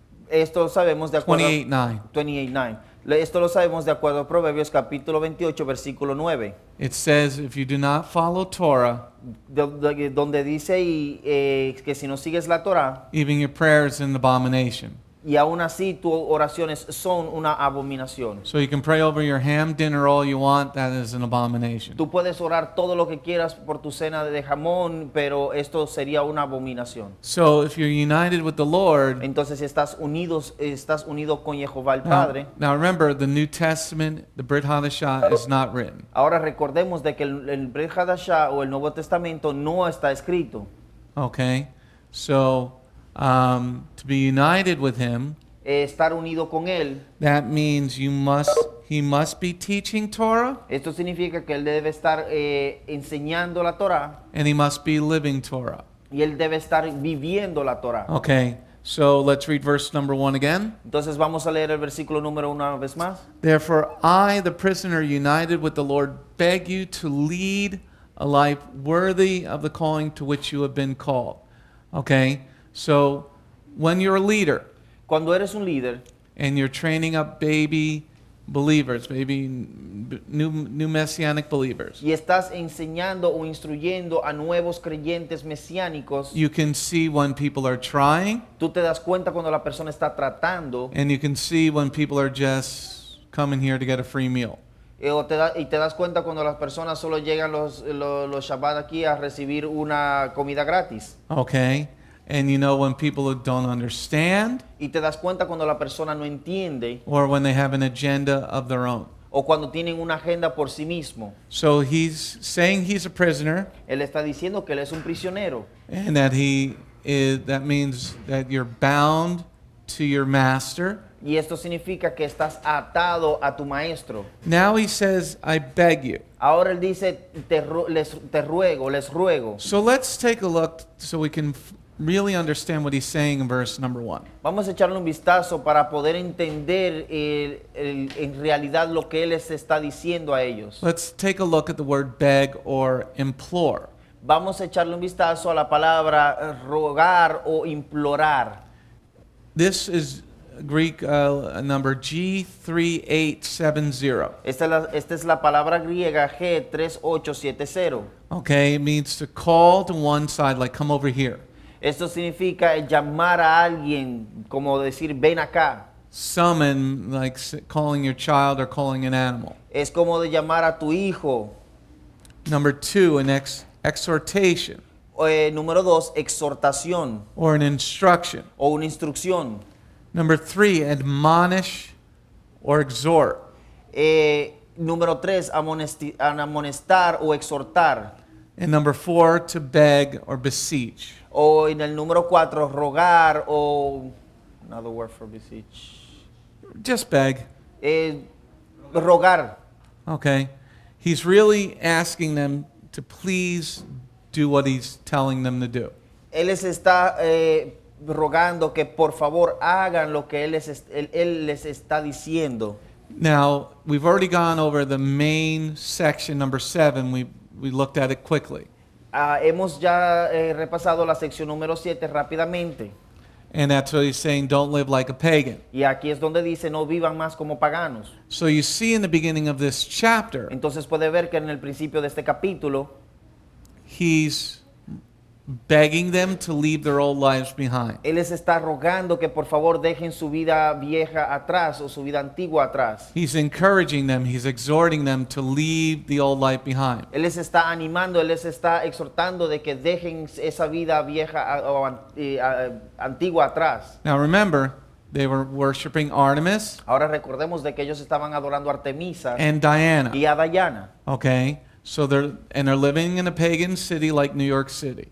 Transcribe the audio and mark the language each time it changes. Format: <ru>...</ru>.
<es>Esto lo sabemos de acuerdo 28:9. 28:9. Esto lo sabemos de acuerdo a Proverbios capítulo 28 versículo 9,</es> <en>It says, if you do not follow Torah,</en> <es>donde dice que si no sigues la Torá</es> <en>even your prayers is an abomination.</en> <es>y aún así tus oraciones son una abominación.</es> <en>So you can pray over your ham dinner all you want, that is an abomination.</en> <es>Tú puedes orar todo lo que quieras por tu cena de jamón, pero esto sería una abominación.</es> <en>So if you're united with the Lord,</en> <es>Entonces si estás unido con Jehová el Padre.</es> <en>now remember, the New Testament, the Brit Hadashah, is not written.</en> <es>Ahora recordemos de que el Brit Hadashah o el Nuevo Testamento no está escrito.</es> <en>Okay? So to be united with him,</en> <es>Estar unido con él,</es> <en>that means he must be teaching Torah</en> <es>esto significa que él debe estar enseñando la Torá</es> <en>and he must be living Torah.</en> <es>y él debe estar viviendo la Torá.</es> <en>Okay, so let's read verse number 1 again.</en> <es>Entonces vamos a leer el versículo número 1 una vez más.</es> <en>Therefore, I, the prisoner united with the Lord, beg you to lead a life worthy of the calling to which you have been called. Okay, so when you're a leader</en> <es>Cuando eres un líder</es> <en>and you're training up baby believers, maybe new Messianic believers,</en> <es>y estás enseñando o instruyendo a nuevos creyentes mesiánicos,</es> <en>you can see when people are trying,</en> <es>tú te das cuenta cuando la persona está tratando</es> <en>and you can see when people are just coming here to get a free meal.</en> <es>y te das cuenta cuando las personas solo llegan los Shabbat aquí a recibir una comida gratis.</es> <en>Okay? And you know when people don't understand,</en> <es>Y te das cuenta cuando la persona no entiende</es> <en>or when they have an agenda of their own.</en> <es>o cuando tienen una agenda por sí mismo.</es> <en>So he's saying he's a prisoner,</en> <es>Él está diciendo que él es un prisionero.</es> <en>and that means that you're bound to your master.</en> <es>Y esto significa que estás atado a tu maestro.</es> <en>Now he says, I beg you.</en> <es>Ahora él dice, les ruego.</es> <en>So let's take a look so we can really understand what he's saying in verse number 1.</en> <es>Vamos a echarle un vistazo para poder entender en realidad lo que él les está diciendo a ellos.</es> <en>Let's take a look at the word beg or implore.</en> <es>Vamos a echarle un vistazo a la palabra rogar o implorar.</es> <en>This is Greek number G3870.</en> <es>Esta es la palabra griega G3870.</es> <en>Okay, it means to call to one side, like come over here.</en> <es>Esto significa llamar a alguien, como decir ven acá.</es> <en>Summon, like calling your child or calling an animal.</en> <es>Es como de llamar a tu hijo.</es> <en>Number 2, an exhortation</en> <es>Número 2, exhortación</es> <en>or an instruction.</en> <es>o una instrucción.</es> <en>Number 3, admonish or exhort.</en> <es>Número 3, amonestar o exhortar.</es> <en>And number 4, to beg or beseech.</en> <es>O en el número 4, rogar o...</es> <en>Another word for beseech. Just beg.</en> <es>Rogar.</es> <en>Okay. He's really asking them to please do what he's telling them to do.</en> <es>Él les está rogando que por favor hagan lo que él les está diciendo.</es> <en>Now, we've already gone over the main section, number 7. We looked at it quickly.</en> <es>Hemos ya repasado la sección número 7 rápidamente.</es> <en>And that's what he's saying, don't live like a pagan.</en> <es>Y aquí es donde dice, no vivan más como paganos.</es> <en>So you see in the beginning of this chapter,</en> <es>Entonces puede ver que en el principio de este capítulo,</es> <en>he's begging them to leave their old lives behind.</en> <es>él les está rogando que por favor dejen su vida vieja atrás o su vida antigua atrás.</es> <en>He's encouraging them, he's exhorting them to leave the old life behind.</en> <es>Él les está animando, él les está exhortando de que dejen esa vida vieja o antigua atrás.</es> <en>Now remember, they were worshiping Artemis</en> <es>Ahora recordemos de que ellos estaban adorando a Artemisa</es> <en>and Diana.</en> <es>y a Diana.</es> <en>Okay? So they're living in a pagan city like New York City.</en>